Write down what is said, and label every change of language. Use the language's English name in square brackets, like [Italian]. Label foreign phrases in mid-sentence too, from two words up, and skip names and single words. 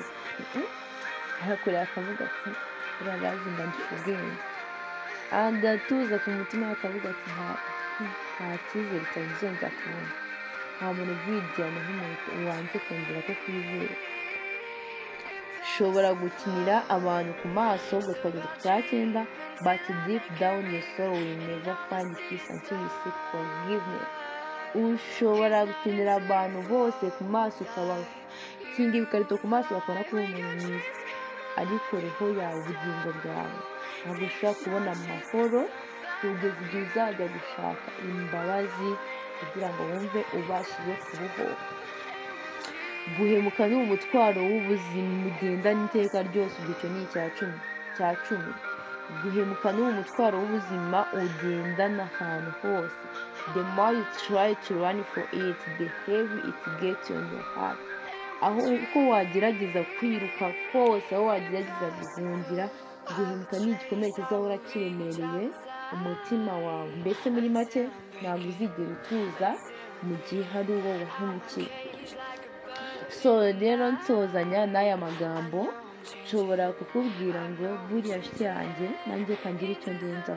[Kinyarwanda] Arakureba akavuga ati buriya gazi ndandusha ubwenge, agatuza ku mutima akavuga ati nta cyizere cyane uzongera kubona. Nta muntu ubwigirana nk'umuntu wanze kongera ko kwizera. Ushobora gukinira abantu ku maso, ubwo twageze ku cya 9, [English] but deep down your soul will never find peace until you seek forgiveness. [Kinyarwanda] Ushobora gukinira abantu bose ku maso, ukabakinga ibikarito ku maso, bakabona ko uri umuntu mwiza, ariko roho yawe, ubugingo bwawe, ntabwo ushobora kubona amahoro kugeza igihe uzajya gushaka imbabazi kugira ngo wumve ubashije kubohoka. Guhemuka ni umutwaro w'ubuzima ugendana iteka ryose. Igice ni icya cumi. Guhemuka ni umutwaro w'ubuzima ugendana ahantu hose. [English] the more you try to run for it, the heavy it gets on your heart. [Kinyarwanda] Aho uko wagerageza kwiruka kose, aho wagerageza guhungira, guhemuka ni igikomere kizahora kiremereye umutima wawe. Mbese muri make ntabwo uzigera utuza mu gihe hari uwo wahemukiye. So rero nsozanya n'aya magambo, nshobora kukubwira ngo buriya nshuti yanjye nanjye kangira icyo ndenzaho.